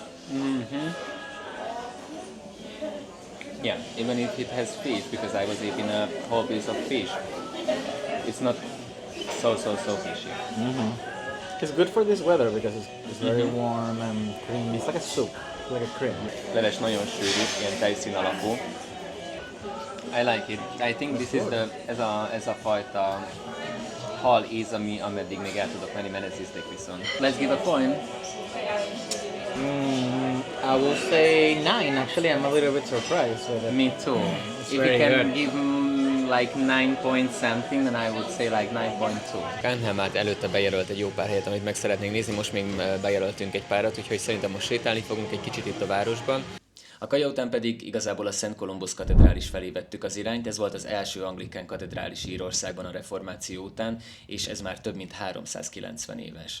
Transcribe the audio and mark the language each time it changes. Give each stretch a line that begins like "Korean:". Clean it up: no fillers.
English: Mm-hmm. Yeah, even if it has fish, because I was eating a whole piece of fish, it's not so fishy. Mm-hmm. It's good for this weather because it's very warm and creamy. It's like a soup, like a cream.
Hungarian: Leves nagyon sűrű, ilyen tejszín alapú.
English: I like it. I think this is
Hungarian: ez a fajta hal íz, ameddig még el tudok menni, mert ez ízlik viszont.
English: Let's give a point. I will say 9. Actually, I'm a little bit surprised with it. Me too. It's If very you can good. give like 9 point something, then I would say like 9.2.
Hungarian: Kánhel már előtte bejelölt egy jó pár helyet, amit meg szeretnénk nézni, most még bejelöltünk egy párat, úgyhogy szerintem most sétálni fogunk egy kicsit itt a városban. A kaja után pedig igazából a Szent Kolumbusz katedrális felé vettük az irányt, ez volt az első anglikán katedrális Írországban a reformáció után, és ez már több mint 390 éves.